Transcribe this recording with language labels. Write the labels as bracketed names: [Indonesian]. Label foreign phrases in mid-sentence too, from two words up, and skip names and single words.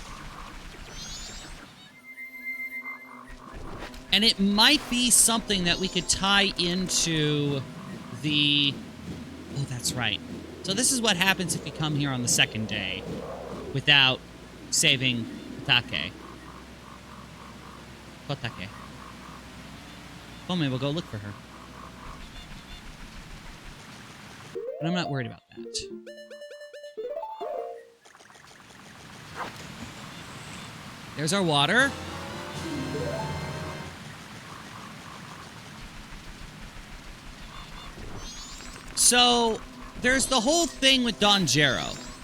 [English] And it might be something that we could tie into the... Oh, that's right. So this is what happens if you come here on the second day without saving Kotake. Kotake. Ome will go look for her. But I'm not worried about that. There's our water. So, there's the whole thing with Donjero.